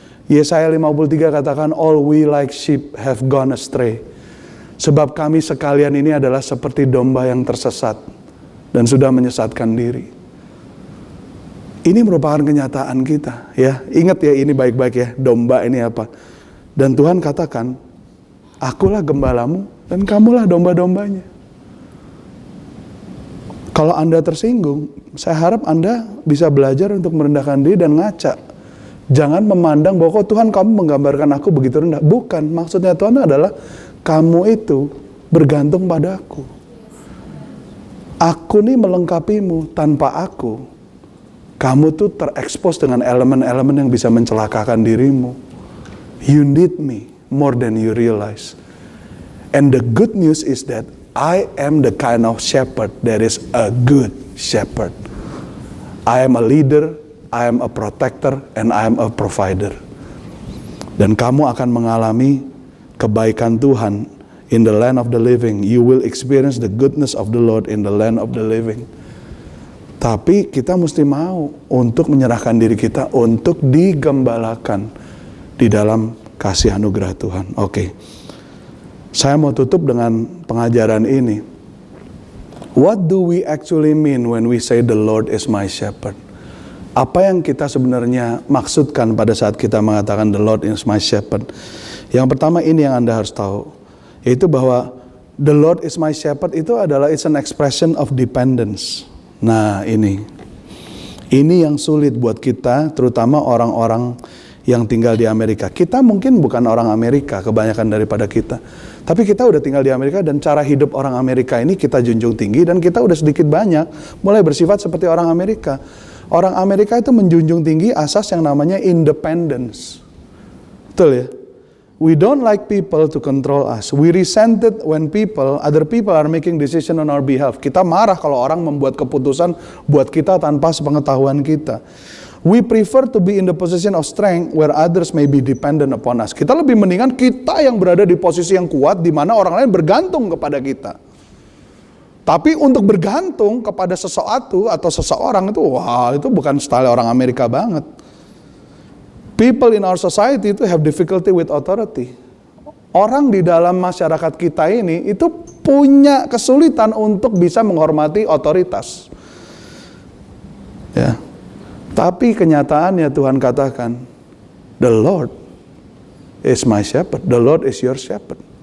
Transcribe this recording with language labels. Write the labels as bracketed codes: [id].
[id] Yesaya 53 katakan, [en] all we like sheep have gone astray. [id] Sebab kami sekalian ini adalah seperti domba yang tersesat dan sudah menyesatkan diri. Ini merupakan kenyataan kita, ya. Ingat ya ini baik-baik ya, domba ini apa. Dan Tuhan katakan, akulah gembalamu dan kamulah domba-dombanya. Kalau Anda tersinggung, saya harap Anda bisa belajar untuk merendahkan diri dan ngaca. Jangan memandang bahwa Tuhan kamu menggambarkan aku begitu rendah. Bukan, maksudnya Tuhan adalah kamu itu bergantung pada aku. Aku nih melengkapimu, tanpa aku kamu tuh terekspos dengan elemen-elemen yang bisa mencelakakan dirimu. [en] You need me more than you realize. And the good news is that I am the kind of shepherd that is a good shepherd. I am a leader, I am a protector, and I am a provider. [id] Dan kamu akan mengalami kebaikan Tuhan [en] in the land of the living. You will experience the goodness of the Lord in the land of the living. [id] Tapi kita mesti mau untuk menyerahkan diri kita untuk digembalakan di dalam kasih anugerah Tuhan. Oke. Saya mau tutup dengan pengajaran ini. [en] What do we actually mean when we say the Lord is my shepherd? [id] Apa yang kita sebenarnya maksudkan pada saat kita mengatakan [en] the Lord is my shepherd? [id] Yang pertama ini yang Anda harus tahu, yaitu bahwa [en] the Lord is my shepherd [id] itu adalah [en] it's an expression of dependence. [id] Nah ini yang sulit buat kita, terutama orang-orang yang tinggal di Amerika. Kita mungkin bukan orang Amerika, kebanyakan daripada kita. Tapi kita udah tinggal di Amerika dan cara hidup orang Amerika ini kita junjung tinggi dan kita udah sedikit banyak mulai bersifat seperti orang Amerika. Orang Amerika itu menjunjung tinggi asas yang namanya independence. Betul ya? [en] We don't like people to control us. We resent it when other people are making decision on our behalf. [id] Kita marah kalau orang membuat keputusan buat kita tanpa sepengetahuan kita. [en] We prefer to be in the position of strength where others may be dependent upon us. [id] Kita lebih mendingan kita yang berada di posisi yang kuat di mana orang lain bergantung kepada kita. Tapi untuk bergantung kepada sesuatu atau seseorang itu, itu bukan style orang Amerika banget. [en] People in our society itu have difficulty with authority. [id] Orang di dalam masyarakat kita ini itu punya kesulitan untuk bisa menghormati otoritas. Ya. Tapi kenyataannya Tuhan katakan, [en] the Lord is my shepherd, the Lord is your shepherd.